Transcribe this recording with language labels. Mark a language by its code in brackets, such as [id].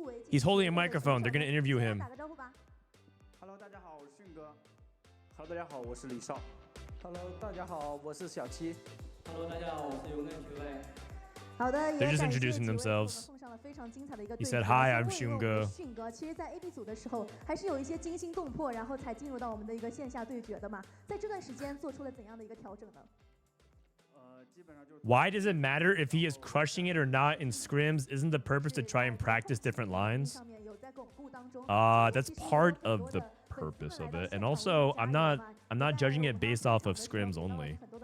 [en] He's holding a microphone. They're going to interview him. [zh] Hello， 大家好，我是迅哥。Hello， 大家好，我是李少。 Hello， 大家好，我是XiaoQi。Hello， 大家好，我是YiWai。好的， [en] They're just introducing themselves. He said, "Hi, I'm Xunge." [zh] 其实，在 AD 组的时候，还是有一些惊心动魄，然后才进入到我们的一个线下对决的嘛。在这段时间做出了怎样的一个调整呢？ [en] Why does it matter if he is crushing it or not in scrims? Isn't the purpose to try and practice different lines? That's part of the purpose of it. And also, I'm not judging it based off of scrims only.